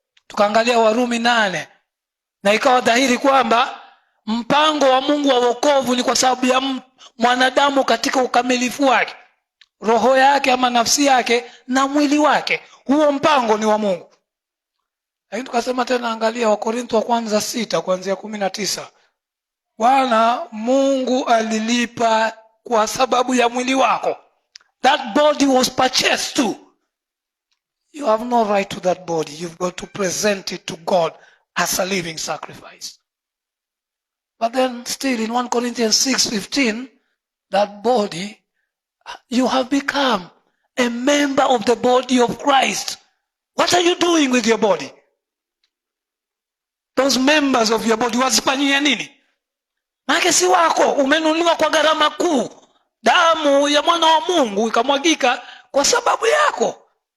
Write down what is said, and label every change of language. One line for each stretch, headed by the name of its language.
Swahili: Tukaangalia Warumi 8, na ikawa dhahiri kwamba mpango wa Mungu wa wokovu ni kwa sababu ya mwanadamu katika ukamilifu wake, roho yake ama nafsi yake na mwili wake. Huo mpango ni wa Mungu. Lakini tukasema tena, angalia Wakorintho wa kwanza 6 kuanzia 19. Bwana Mungu alilipa kwa sababu ya mwili wako.
English: That body was purchased too. You have no right to that body. You've got to present it to God as a living sacrifice. But then still in 1 Corinthians 6:15, that body, you have become a member of the body of Christ. What are you doing with your body? Those members of your body,
Swahili: wazifanyia nini? Maana si wako, umenunuliwa kwa gharama kuu. Damu ya mwana wa Mungu ikamwagika kwa sababu yako.